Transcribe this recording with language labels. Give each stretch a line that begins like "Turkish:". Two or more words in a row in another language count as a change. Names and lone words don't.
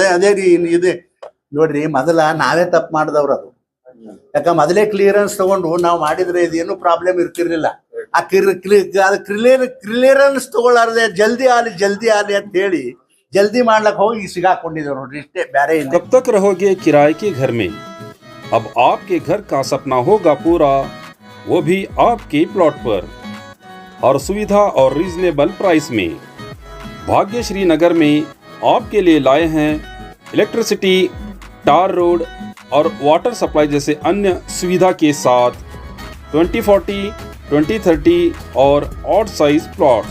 Kannada: ಅದೇ ರೀ ಇದೆ ನೋಡ್ರಿ. ಮೊದಲ ನಾವೇ ತಪ್ಪು ಮಾಡಿದವ್ರು ಅದು. ಯಾಕ ಮೊದಲೇ ಕ್ಲಿಯರೆನ್ಸ್ ತಗೊಂಡು ನಾವು ಮಾಡಿದ್ರೆ ಇದೇನು ಪ್ರಾಬ್ಲಮ್ ಇರ್ತಿರ್ಲಿಲ್ಲ. ಆ ಕ್ಲಿಯರೆನ್ಸ್ ತಗೊಳ್ಳಾರ್ದೆ ಜಲ್ದಿ ಆಲಿ ಅಂತ ಹೇಳಿ जल्दी ಮಾಡ್ಲಕ್ ಹೋಗಿ ಸಿಗಾಕೊಂಡಿದ್ರು ನೋಡ್ರಿ. ಇಷ್ಟೇ, ಬೇರೆ ಇಲ್ಲ.
Hindi: कब तक रहोगे किराए के घर में? अब आपके घर का सपना होगा पूरा, वो भी आपके प्लॉट पर, और सुविधा और
English: reasonable price
Hindi: में। भाग्यश्री नगर में आपके लिए लाए हैं इलेक्ट्रिसिटी,
English: tar road
Hindi: और
English: water supply
Hindi: जैसे अन्य सुविधा के साथ 2040, 2030 और
English: odd size plots.